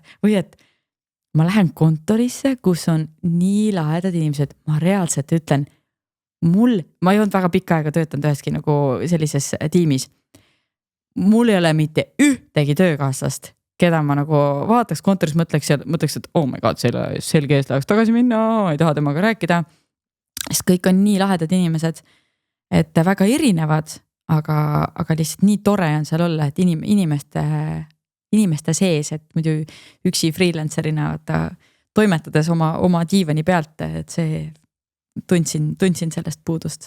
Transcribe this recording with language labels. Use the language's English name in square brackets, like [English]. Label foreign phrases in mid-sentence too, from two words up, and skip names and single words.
[Estonian] Või et ma lähen kontorisse, kus on nii lahedad inimesed, ma reaalselt ütlen, ma ei olnud väga pikka aega töötanud üheski nagu sellises tiimis. Mul ei ole mitte ühtegi töökaaslast, keda ma nagu vaataks kontoris, mõtleks, et [English] oh my god, [Estonian] selge eest läheks tagasi minna, ma ei taha temaga rääkida. Sest kõik on nii lahedad inimesed, et väga erinevad, aga lihtsalt nii tore on seal olla, et inimeste sees, et muidu üksi freelancerina toimetades oma diivani pealt, et see tundsin sellest puudust.